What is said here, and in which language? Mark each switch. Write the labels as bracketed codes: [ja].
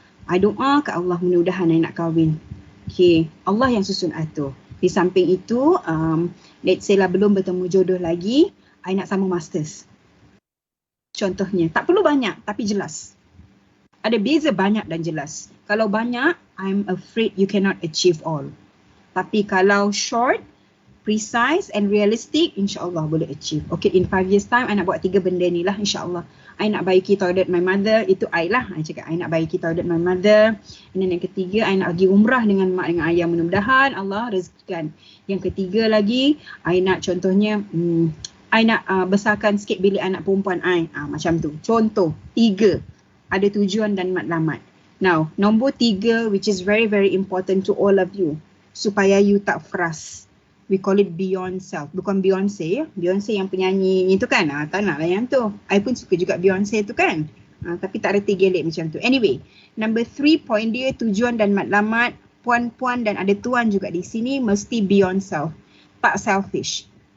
[ms] I doa ke Allah mudah-mudahan I nak kahwin. Okay, Allah yang susun atur. Di samping itu, let's say lah belum bertemu jodoh lagi, I nak sama masters. Contohnya, tak perlu banyak tapi jelas. Ada beza banyak dan jelas. Kalau banyak, [en] I'm afraid you cannot achieve all. [ms] Tapi kalau [en] short, precise and realistic, [ms] insyaAllah boleh achieve. Okay, [en] in 5 years time, [ms] I nak buat 3 benda ni lah insyaAllah. I nak baiki toilet my mother, itu I lah. I cakap, I nak baiki toilet my mother. And then yang ketiga, I nak pergi umrah dengan mak dengan ayah. Mudah-mudahan Allah rezekikan. Yang ketiga lagi, I nak contohnya, I nak besarkan sikit bilik anak perempuan I. Macam tu. Contoh, 3. Ada tujuan dan matlamat. [en] Now, nombor 3, which is very very important to all of you. [ms] Supaya you tak frust. [en] We call it beyond self. [ms] Bukan Beyonce ya. Beyonce yang penyanyi itu kan. Tak nak lah yang tu. I pun suka juga Beyonce tu kan. Tapi tak reti gelik macam tu. Anyway, number 3 point dia tujuan dan matlamat. Puan-puan dan ada tuan juga di sini mesti beyond self. Tak selfish.